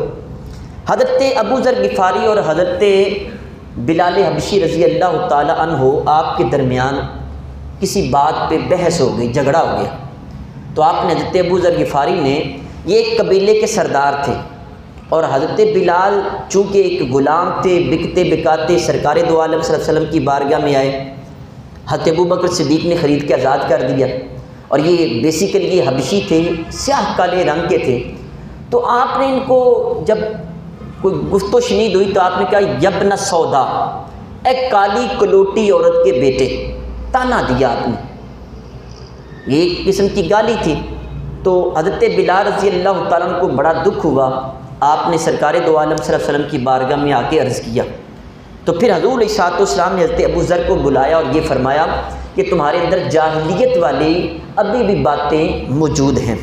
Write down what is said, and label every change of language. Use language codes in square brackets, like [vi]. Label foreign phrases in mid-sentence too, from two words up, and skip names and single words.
[ur] حضرت ابو ذر غفاری اور حضرت بلال حبشی [ar] رضی اللہ تعالی عنہ [ur] آپ کے درمیان کسی بات پہ بحث ہو گئی، جھگڑا ہو گیا، تو آپ نے حضرت ابو ذر غفاری نے، یہ ایک قبیلے کے سردار تھے اور حضرت بلال چونکہ ایک غلام تھے، بکتے بکاتے سرکار دو عالم [ar] صلی اللہ علیہ وسلم [ur] کی بارگاہ میں آئے، حضرت ابو بکر صدیق نے خرید کے آزاد کر دیا، اور یہ بیسیکلی یہ حبشی تھے، سیاہ کالے رنگ کے تھے۔ تو آپ نے ان کو جب کوئی گفت و شنید ہوئی تو آپ نے کہا [ar] یبن سودا، [ur] اے کالی کلوٹی عورت کے بیٹے، تانا دیا آپ نے۔ یہ ایک قسم کی گالی تھی۔ تو حضرت بلال [ar] رضی اللہ تعالیٰ عنہ [ur] کو بڑا دکھ ہوا، آپ نے سرکار دو عالم [ar] صلی اللہ علیہ وسلم [ur] کی بارگاہ میں آ کے عرض کیا، تو پھر حضور [ar] علیہ الصلوۃ والسلام [ur] نے حضرت ابو ذر کو بلایا اور یہ فرمایا کہ تمہارے اندر جاہلیت والی ابھی بھی باتیں موجود ہیں۔